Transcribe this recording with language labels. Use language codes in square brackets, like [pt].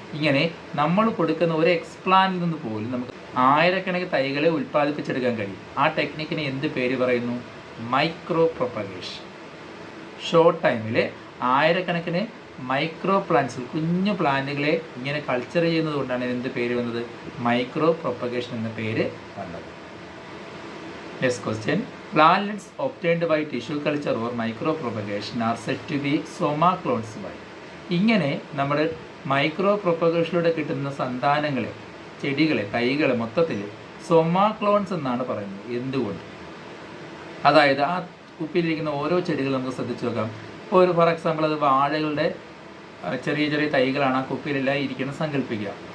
[ml] ഇങ്ങനെ നമ്മൾ കൊടുക്കുന്ന ഒരു എക്സ്പ്ലാന്റിൽ നിന്ന് പോലും നമുക്ക് ആയിരക്കണക്കിന് തൈകളെ ഉൽപ്പാദിപ്പിച്ചെടുക്കാൻ കഴിയും. ആ ടെക്നിക്കിന് എന്ത് പേര് പറയുന്നു? Micro propagation. ഷോർട്ട് ടൈമിൽ ആയിരക്കണക്കിന് മൈക്രോ പ്ലാന്റ്സ്, കുഞ്ഞു പ്ലാന്റുകളെ ഇങ്ങനെ കൾച്ചർ ചെയ്യുന്നത് കൊണ്ടാണ് എന്ത് പേര് വന്നത്? മൈക്രോ പ്രൊപ്പഗേഷൻ എന്ന പേര് വന്നത്. [en] Next question. Plants obtained by tissue culture or micropropagation are said to be soma clones by. [ml] ഇങ്ങനെ നമ്മുടെ മൈക്രോ പ്രൊപ്പഗേഷനിലൂടെ കിട്ടുന്ന സന്താനങ്ങളെ, ചെടികളെ, തൈകളെ മൊത്തത്തിൽ സൊമാ ക്ലോൺസ് എന്നാണ് പറയുന്നത്. എന്തുകൊണ്ട്? അതായത് ആ കുപ്പിയിലിരിക്കുന്ന ഓരോ ചെടികൾ നമുക്ക് ശ്രദ്ധിച്ചു നോക്കാം. ഇപ്പോൾ ഒരു [en] for example [ml] അത് വാഴകളുടെ ചെറിയ ചെറിയ തൈകളാണ് ആ കുപ്പിയിലെല്ലാം ഇരിക്കുന്നത് സങ്കല്പിക്കുക.